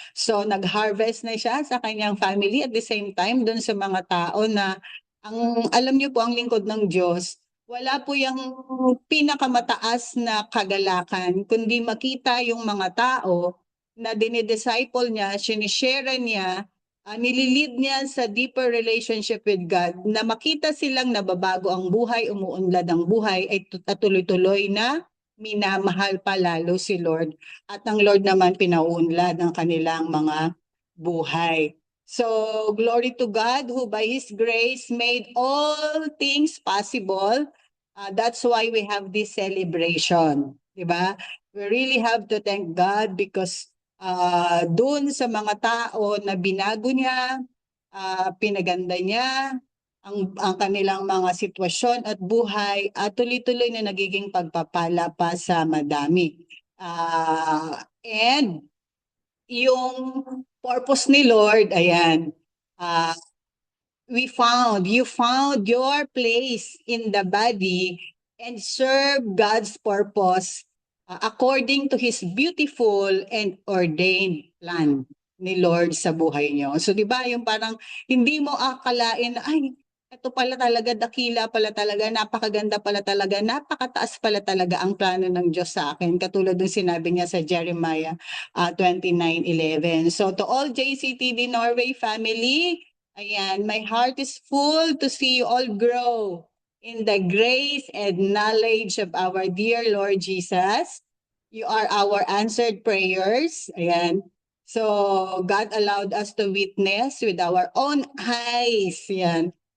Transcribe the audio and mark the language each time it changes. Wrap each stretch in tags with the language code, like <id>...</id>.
<tl>So nag-harvest na siya sa kanyang family,</tl> <en>at the same time</en> <tl>dun sa mga tao na alam niyo po, ang lingkod ng Diyos, wala po yung pinakamataas na kagalakan, kundi makita yung mga tao na dinidisciple niya, sinishare niya, nililid niya sa</tl> <en>deeper relationship with God,</en> <tl>na makita silang nababago ang buhay, umuunlad ang buhay, ay tuloy-tuloy na minamahal pa lalo si Lord. At ang Lord naman pinauunlad ang kanilang mga buhay.</tl> <en>So, glory to God who by His grace made all things possible. That's why we have this celebration.</en> <tl>Diba?</tl> <en>We really have to thank God because</en> <tl>dun sa mga tao na binago niya, pinaganda niya, ang kanilang mga sitwasyon at buhay, at tuloy-tuloy na nagiging pagpapala pa sa madami.</tl> <en>And yung purpose ni Lord, ayan, you found your place in the body and serve God's purpose according to His beautiful and ordained plan</en> <tl>ni Lord sa buhay nyo. So di ba yung parang hindi mo akalain na ay, ito pala talaga, dakila pala talaga, napakaganda pala talaga, napakataas pala talaga ang plano ng Diyos sa akin. Katulad ng sinabi niya sa Jeremiah 29:11.</tl> <en>So to all JCTD Norway family, ayan, my heart is full to see you all grow in the grace and knowledge of our dear Lord Jesus. You are our answered prayers. Ayan. So God allowed us to witness with our own eyes. Ayan.</en>